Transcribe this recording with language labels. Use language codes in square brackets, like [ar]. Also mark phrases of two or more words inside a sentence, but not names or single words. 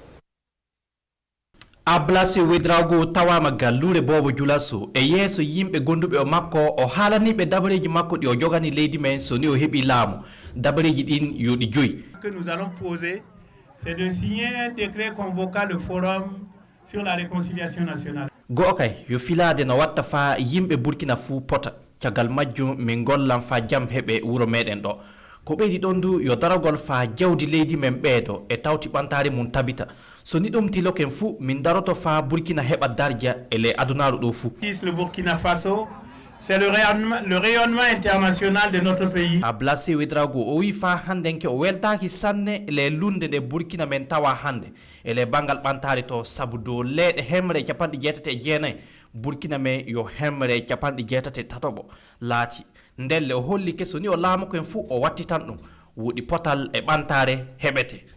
[ff] Ablaye Wedrawgo tawama gallure Bobo Dioulasso e yeeso yimɓe gonduɓe o makko o haalaniɓe dabareji makko ɗi o jogani leydi men soni o heeɓi laamu dabareji ɗin yo ɗi joyi [fr] que nous allons poser c'est de signer un décret convoquant le forum sur la réconciliation nationale [ff] go'o kay yo filade no watta fa yimɓe Burkina fuu pota caggal majjum min gollan fa jaam heɓe wuro meɗen ɗo ko ɓeydi ɗon du yo darogol fa jawdi leydi men ɓeedo e tawti ɓantare mum tabita so ni ɗum tiloken fuu min daroto fa Burkina heɓa darja e le adunaru ɗo fuu [fr] le Burkina Faso c'est le rayonnement international de notre pays [ff] Ablaye Wedrawgo o wi fa handenke o weltaki sanne le lunde nde Burkina men tawa hande ele bangal ɓantare to saabu dow leeɗe hemre 69 Burkina men yo hemre 68 laati ndelle o holli ke so ni o laamu ken fuu o wattitan ɗum wuɗi potal e ɓantare heɓete